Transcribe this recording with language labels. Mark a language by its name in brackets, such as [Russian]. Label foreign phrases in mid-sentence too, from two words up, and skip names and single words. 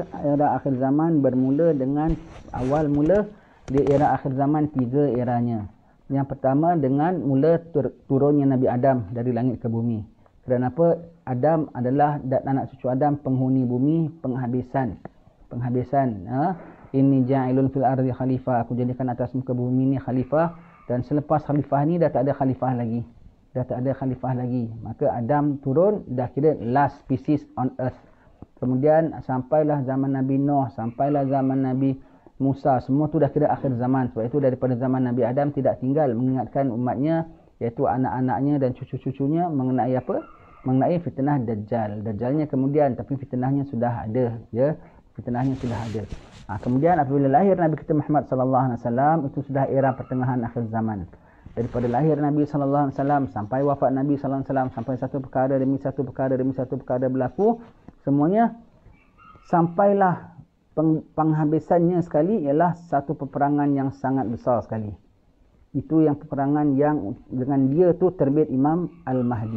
[Malay] Era akhir zaman bermula dengan awal mula di era akhir zaman 3 eranya. Yang pertama dengan mula turunnya Nabi Adam dari langit ke bumi. Kenapa? Adam adalah anak cucu Adam penghuni bumi, penghabisan. [Arabic] إني جاعل في الأرض خليفة. [Malay] Aku jadikan atas muka bumi ni khalifah, dan selepas khalifah ni dah tak ada khalifah lagi. Maka Adam turun, dah kira [English] last species on earth. [Malay] Kemudian sampailah zaman Nabi Nuh, sampailah zaman Nabi Musa, semua tu dah kira akhir zaman. Sebab itu daripada zaman Nabi Adam tidak tinggal mengingatkan umatnya, iaitu anak-anaknya dan cucu-cucunya mengenai apa? Mengenai fitnah Dajjal. Dajjalnya kemudian, tapi fitnahnya sudah ada, ya. Fitnahnya sudah ada. Kemudian apabila lahir Nabi kita Muhammad [Arabic] صلى الله عليه وسلم, [Malay] itu sudah era pertengahan akhir zaman. Daripada lahir Nabi [Arabic] صلى الله عليه وسلم [Malay] sampai wafat Nabi [Arabic] صلى الله عليه وسلم, [Malay] sampai satu perkara demi satu perkara berlaku, semuanya sampailah penghabisannya sekali ialah satu peperangan yang sangat besar sekali. Itu yang peperangan yang dengan dia tu terbit Imam Al-Mahdi.